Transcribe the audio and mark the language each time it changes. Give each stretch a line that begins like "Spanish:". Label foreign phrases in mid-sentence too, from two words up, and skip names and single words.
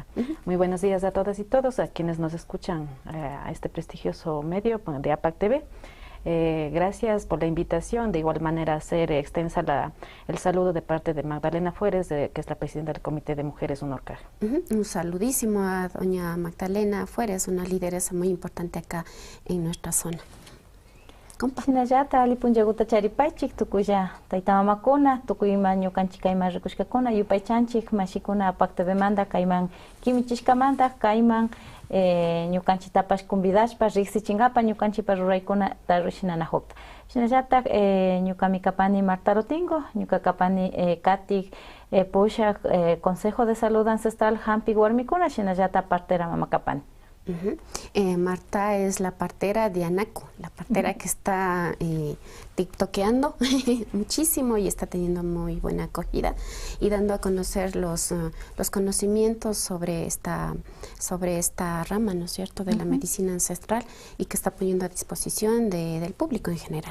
Spanish: Muy buenos días a todas y todos, a quienes nos escuchan a este prestigioso medio de APAC TV. Gracias por la invitación. De igual manera, hacer extensa el saludo de parte de Magdalena Fueres, que es la presidenta del Comité de Mujeres UNORCAG. Un saludísimo a doña Magdalena Fueres, una lideresa muy importante acá en nuestra zona.
Quechua: Sinallata alipunllaguta charipaychik tukuya taytamamakuna tukuyma ñukanchik kayman rikushkakuna yupaychanchik mashikuna APAC TVmanta kayman kimichishkamanta kayman ñukanchiktapash convidashpa riqsichinkapa ñukanchikpa ruraykunata rishinanakukta. Shinallata ñukami kapani Marta Rotingo, ñuka kapani Katik Pushak Consejo de Salud Ancestral Hampi Warmikuna, shinallata partera mama kapani.
Spanish: Marta es la partera de Anaco, la partera que está tiktokeando muchísimo y está teniendo muy buena acogida y dando a conocer los conocimientos sobre esta rama, ¿no es cierto?, de la medicina ancestral, y que está poniendo a disposición del público en general.